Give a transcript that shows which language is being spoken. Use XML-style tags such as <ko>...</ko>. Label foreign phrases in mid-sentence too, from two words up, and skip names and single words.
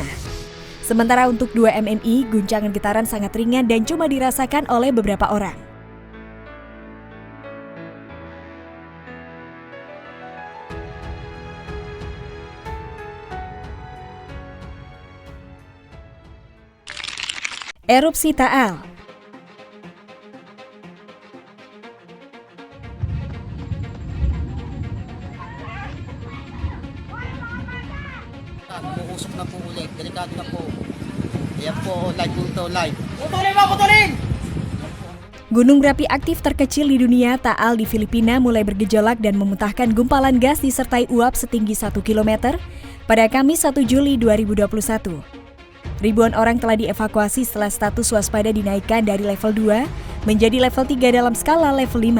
<id>Sementara untuk 2 mmi, guncangan getaran sangat ringan dan cuma dirasakan oleh beberapa orang. Erupsi Taal.</id> <tl>Uusok na po ulit, delikado na po. Yan po, live po ito, live. Putulin!</tl> <id>Gunung berapi aktif terkecil di dunia, Taal di Filipina mulai bergejolak dan memuntahkan gumpalan gas disertai uap setinggi 1 km pada Kamis 1 Juli 2021. Ribuan orang telah dievakuasi setelah status waspada dinaikkan dari level 2 menjadi level 3 dalam skala level 5.</id>